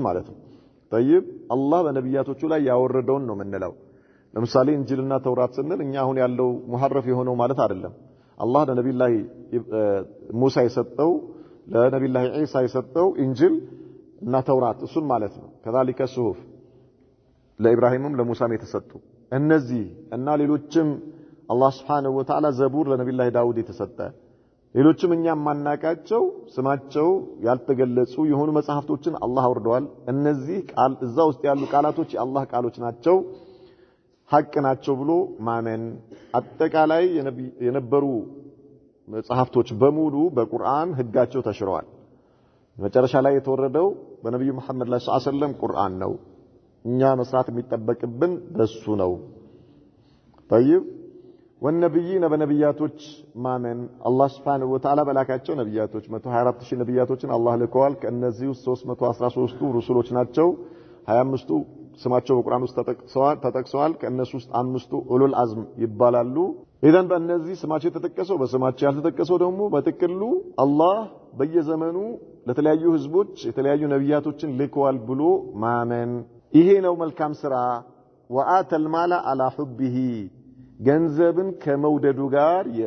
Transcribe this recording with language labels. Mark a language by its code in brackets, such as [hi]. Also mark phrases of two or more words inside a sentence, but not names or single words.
[am] ማለት ነው طيب አላህ በነቢያቶቹ ላይ ያወረደውን ነው የምንለው ለምሳሌ እንጂልና ተውራት ስንል እኛ አሁን ያለው ሙሐረፍ የሆነው ማለት አይደለም አላህ ለነብዩላህ ሙሳ የሰጠው ለነብዩላህ ኢሳ የሰጠው እንጂል እና ተውራት እሱን ማለት ነው [ar] كذلك الصحف [am] ለኢብራሂምም ለሙሳም የተሰጡ እነዚህ እና ሌሎችም አላህ [ar] سبحانه وتعالى [am] ዘቡር ለነብዩላህ ዳውድ የተሰጠ ሌሎችም እኛ ማናቃቸው ስማቸው ያልተገለጹ የሆኑ መጽሐፍቶችን አላህ አውርደዋል እነዚህ ቃል እዛ ውስጥ ያሉ ቃላቶች የአላህ ቃሎች ናቸው ሐቅ ናቸው ብሎ ማመን አጠቃላይ የነበሩ መጽሐፍቶች በሙሉ በቁርአን ህጋቸው ተሽረዋል መጨረሻ ላይ የተወረደው በነብዩ መሐመድ [ar] صلى الله عليه وسلم [am] ቁርአን ነው እኛ መስራት የሚጠበቅብን በሱ ነው [ar] طيب والنبيين [am] በነብያቶች ማመን አላህ [ar] سبحانه وتعالى [am] በላካቸው ነብያቶች 124000 ነብያቶችን አላህ ልከዋል ከነዚህ 313ቱ ሩሱሎች ናቸው 25ቱ ስማቸው በቁርአን ውስጥ ተጠቅሰዋል ከነሱ ውስጥ 5ቱ [ar] أولو العزم [am] ይባላሉ ኢዘን በእነዚህ ስማቸው የተጠቀሰው በስማቸው ያልተጠቀሰው ደግሞ በጥቅሉ አላህ በየዘመኑ ለተለያዩ ህዝቦች የተለያዩ ነብያቶችን ልከዋል ብሎ ማመን ይሄ ነው መልካም ስራ [ar] وآتى المال على حبه [am] ገንዘብን ከመውደዱ ጋር